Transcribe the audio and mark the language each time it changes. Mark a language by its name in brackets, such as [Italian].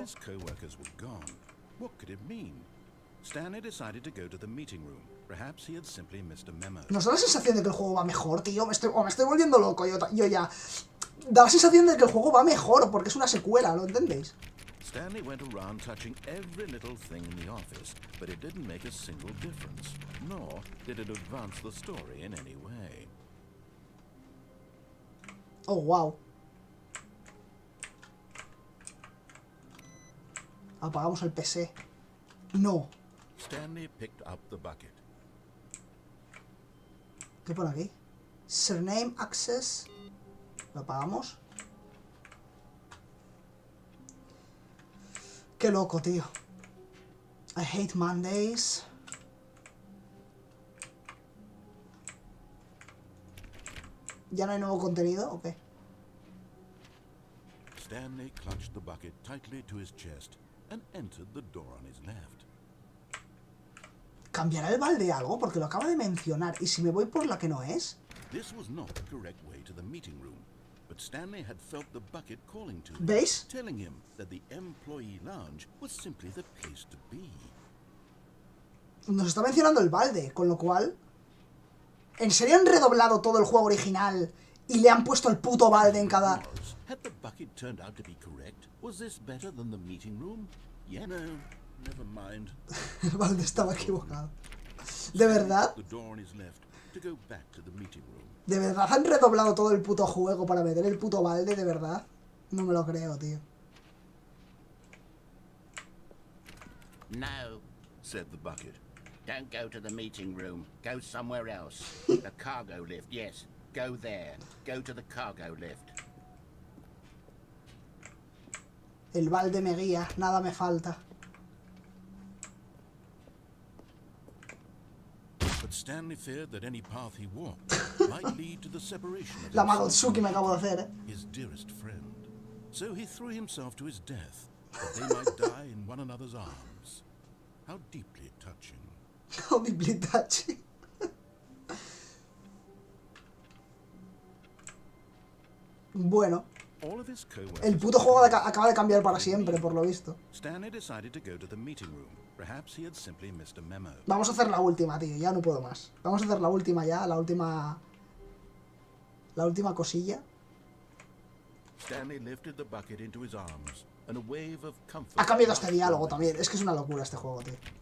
[English] His co-workers were gone. What could it mean? Stanley decided to go to the meeting room. Perhaps he had simply missed a memo. [Spanish] ¿Nos da la sensación de que el juego va mejor, tío? Me estoy volviendo loco, yo ya. Da la sensación de que el juego va mejor, porque es una secuela, ¿lo entendéis? [English] Stanley went around touching every little thing in the office, but it didn't make a single difference, nor did it advance the story in any way. Oh, wow. [Spanish] Apagamos el PC. No. [English] Stanley picked up the bucket. [Spanish] ¿Qué pone aquí? [English] Surname access. [Spanish] Lo apagamos. Qué loco, tío. [English] I hate Mondays. [Spanish] ¿Ya no hay nuevo contenido o qué? [English] Stanley clutched the bucket tightly to his chest and entered the door on his left. [Spanish] ¿Cambiará el balde algo? Porque lo acaba de mencionar. ¿Y si me voy por la que no es? [English] This was not the correct way to the meeting room, but Stanley had felt the bucket calling to him, [Spanish] ¿Veis? [English] telling him that the employee lounge was simply the place to be. [Spanish] Nos está mencionando el balde, con lo cual... ¿En serio han redoblado todo el juego original y le han puesto el puto balde en cada...? [English] Had the bucket turned out to be correct? Was this better than the meeting room? Yeah, no, never mind. [Spanish] El balde estaba equivocado. ¿De verdad? [English] The door on his left to go back to the meeting room. [Spanish] ¿De verdad han redoblado todo el puto juego para meter el puto balde? ¿De verdad? No me lo creo, tío. [English] No, said the bucket. Don't go to the meeting room. Go somewhere else. The cargo lift, yes. Go there. Go to the cargo lift. [Spanish] El balde me guía, nada me falta. [English] But Stanley feared that any path he walked might lead to the separation of [Spanish] La [English] himself [Spanish] Madotsuki me acabo de hacer, [English] his dearest friend. So he threw himself to his death, that they might die in one another's arms. How deeply touching. How deeply touching. [Spanish] Bueno, [English] All of his co-workers [Spanish] el puto juego acaba de cambiar para siempre, por lo visto. [English] Stanley decided to go to the meeting room. Perhaps he had simply missed a memo. [Spanish] Vamos a hacer la última, tío, ya no puedo más. Vamos a hacer la última ya, la última cosilla. [English] Stanley lifted the bucket into his arms, and a wave of comfort. [Spanish] Ha cambiado este diálogo también, es que es una locura este juego, tío.